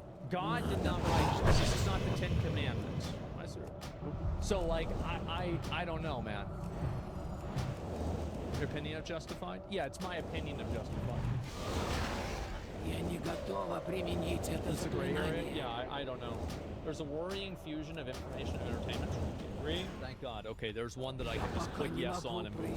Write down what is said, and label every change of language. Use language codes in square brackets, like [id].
[en] God did not write this. This is not the Ten Commandments. So like I don't know, man. Your opinion of Justified? Yeah, it's my opinion of Justified. [ru] Я не готова применить это [en] It's a gray area? [ru] заклинание. [en] Yeah, I don't know. There's a worrying fusion of information and entertainment. Agree? Thank God. Okay, there's one that I can just click yes on and move on.